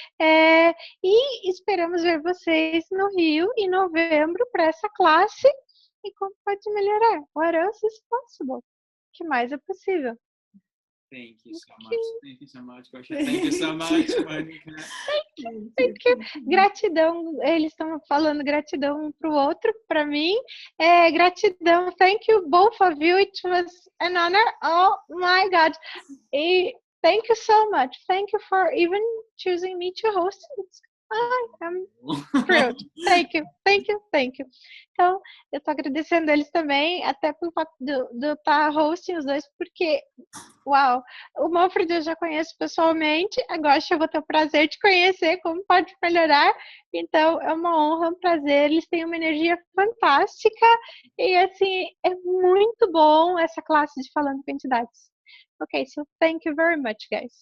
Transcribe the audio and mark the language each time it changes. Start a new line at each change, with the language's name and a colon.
Portuguese: E esperamos ver vocês no Rio em novembro para essa classe. E como pode melhorar?
English: What else is possible?
Portuguese: O que mais é possível?
English: Thank you so much. Thank you so much, Gosha. Thank you so much, Monica. Thank you.
Portuguese: Gratidão, eles estão falando gratidão um para o outro, para mim.
English: Gratidão, thank you both of you. It was an honor. Oh my God. Thank you so much. Thank you for even choosing me to host. It's I'm thrilled. Thank you.
Portuguese: Então, eu tô agradecendo eles também, até pelo fato de eu estar hosting os dois, porque, uau, o Manfred eu já conheço pessoalmente, agora eu vou ter o prazer de conhecer como pode melhorar, então é uma honra, um prazer, eles têm uma energia fantástica, e assim, é muito bom essa classe de Falando com Entidades.
English: Okay, so thank you very much, guys.